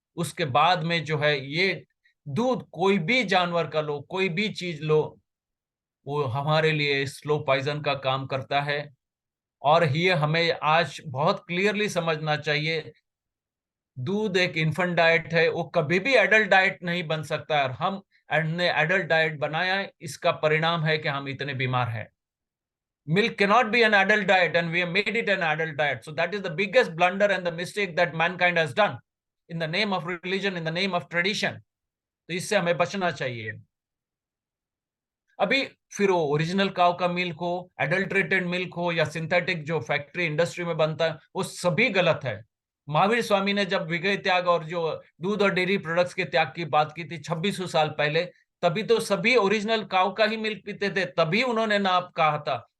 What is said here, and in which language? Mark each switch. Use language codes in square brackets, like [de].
[hi] उसके बाद में जो है ये दूध, कोई भी जानवर का लो, कोई भी चीज लो, वो हमारे लिए स्लो पॉइजन का काम करता है। और ये हमें आज बहुत क्लियरली समझना चाहिए, दूध एक इन्फेंट डाइट है, वो कभी भी एडल्ट डाइट नहीं बन सकता है। और हम ने एडल्ट डाइट बनाया है, इसका परिणाम है कि हम इतने बीमार हैं। [en] Milk cannot be an adult diet, and we have made it an adult diet. So that is the biggest blunder and the mistake that mankind has done in the name of religion, in the name of tradition. [hi] तो इससे हमें बचना चाहिए। अभी फिर वो original cow का milk हो, एडल्ट्रेटेड मिल्क हो, या सिंथेटिक जो फैक्ट्री इंडस्ट्री में बनता है, वो सभी गलत है। महावीर स्वामी ने जब विगय त्याग और जो दूध और डेयरी प्रोडक्ट्स के त्याग की बात की थी 2600 साल पहले, तभी तो सभी ओरिजिनल काउ का ही मिल्क पीते थे, तभी उन्होंने ना कहा था।